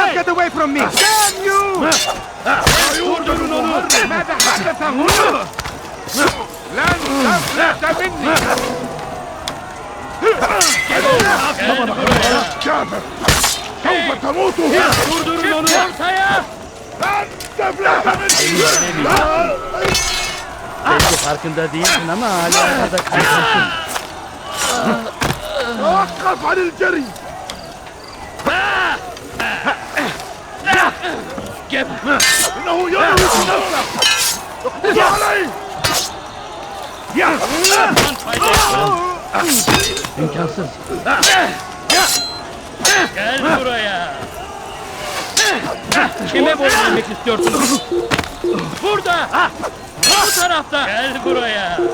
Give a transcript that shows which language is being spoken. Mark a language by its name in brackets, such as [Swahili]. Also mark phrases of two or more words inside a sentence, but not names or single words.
[English] away from me! Damn you! [Arabic] ماذا حدث هنا؟ لن تفلت مني! سوف تموت هنا! لن تفلت مني! [Turkish] Belki farkında değilsin ama hala arada kalmışsın. [Arabic] توقف عن الجري! إنه يروج نفسه! اقبض عليه! [Turkish] İmkansız. Gel buraya. Kime boyun eğmek istiyorsun? Burada! Bu tarafta! Gel buraya!